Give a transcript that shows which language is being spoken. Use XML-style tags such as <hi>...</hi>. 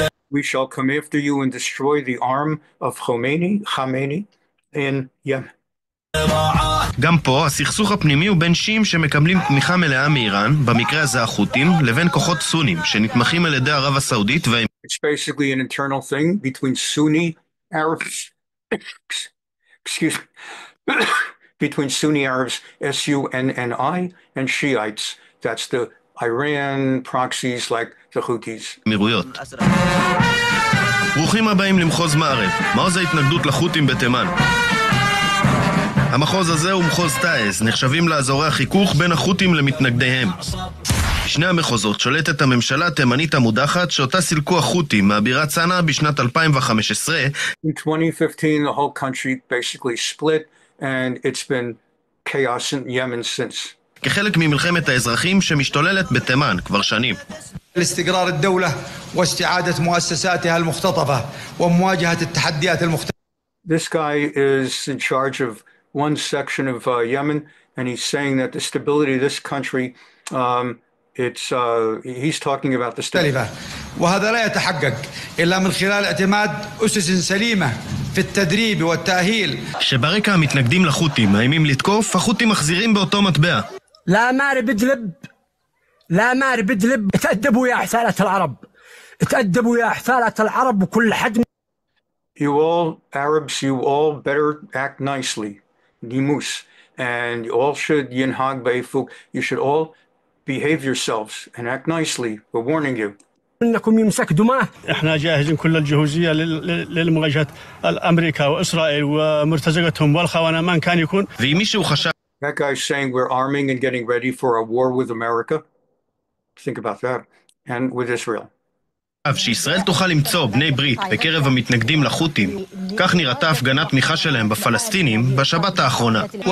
<en>We shall come after you and destroy the arm of Khomeini in Yemen.</en> <he>גם פה הסכסוך הפנימי הוא בין שיעים שמקבלים תמיכה מלאה מאיראן, במקרה הזה החות'ים, לבין כוחות סונים שנתמכים על ידי ערב הסעודית והם...</he> <en>It's basically an internal thing between Sunni Arabs, excuse me, between Sunni Arabs, S-U-N-N-I, and Shiites. That's the Iran proxies like the Houthis.</en> <he>אמירויות. ברוכים הבאים למחוז מערב. מעוז ההתנגדות לחות'ים בתימן. המחוז הזה הוא מחוז טייז, נחשבים לאזורי החיכוך בין החות'ים למתנגדיהם. בשני המחוזות שולטת הממשלה התימנית המודחת שאותה סילקו החות'ים מהבירה צנעא בשנת 2015.</he> <en>In 2015, the whole country basically split, and it's been chaos in Yemen since.</en> <he>כחלק ממלחמת האזרחים שמשתוללת בתימן כבר שנים.</he> <ar>لاستقرار الدولة واستعادة مؤسساتها المختطفة ومواجهة التحديات المختلفة.</ar> <en>This guy is in charge of one section of Yemen, and he's saying that the stability of this country, he's talking about the stability.</en> <ar>وهذا لا يتحقق إلا من خلال اعتماد أسس سليمة في التدريب والتأهيل.</ar> <he>שברקע המתנגדים לחות'ים מאיימים לתקוף, החות'ים מחזירים באותו מטבע.</he> <ar>لا مارب ادلب لا مارب ادلب تأدبوا يا حثالة العرب تأدبوا يا حثالة العرب وكل حد.</ar> <en>You all Arabs, you all better act nicely. Nimus. And you all should</en> <he>yinhag beifuk.</he> <en>You should all behave yourselves and act nicely. We're warning you.</en> <ar>إنكم يمسك دماء. احنا جاهزين كل الجهوزية للمواجهة أمريكا وإسرائيل ومرتزقتهم والخونة من كان يكون.</ar> <he>ואם מישהו חשב</he> <en>That guy's saying we're arming and getting ready for a war with America. Think about that. And with Israel.</en> <he>שישראל תוכל למצוא בני ברית בקרב המתנגדים לחות'ים, כך נראתה הפגנת תמיכה שלהם בפלסטינים בשבת האחרונה.</he>